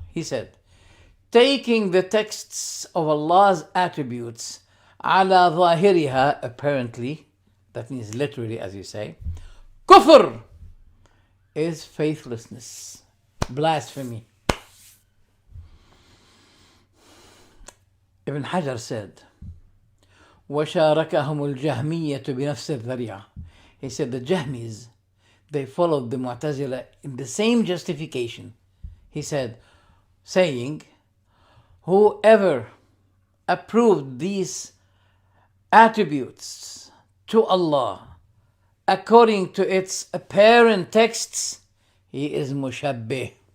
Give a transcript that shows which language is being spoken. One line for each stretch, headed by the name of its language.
English: He said, taking the texts of Allah's attributes
Arabic: على ظاهرها,
English: apparently, that means literally as you say, kufr is faithlessness, blasphemy. Ibn Hajar said,
Arabic: وشاركهم الجهمية بنفس الذريعة.
English: He said the Jahmis, they followed the Mu'tazila in the same justification. He said, saying, whoever approved these attributes to Allah according to its apparent texts, he is mushabbih.